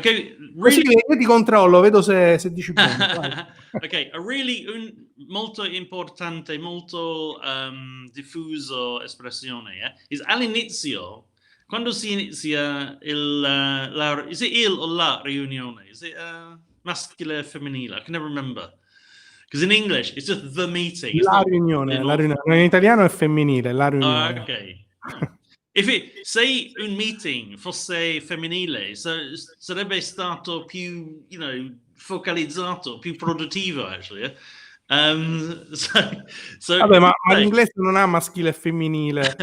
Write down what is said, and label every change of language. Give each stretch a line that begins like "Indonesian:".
Italian: Così io ti controllo, vedo se dici bene. Ok, molto importante, molto diffuso espressione is all'inizio, quando si inizia is it il o la riunione?
English: Is it
Italian: maschile e femminile?
English: I can never remember. Because in English it's just the meeting.
Italian: La riunione. In italiano è femminile, la riunione. Ok. Se un meeting fosse femminile, sarebbe stato più, focalizzato, più produttivo, actually. Vabbè, ma l'inglese non ha maschile e femminile.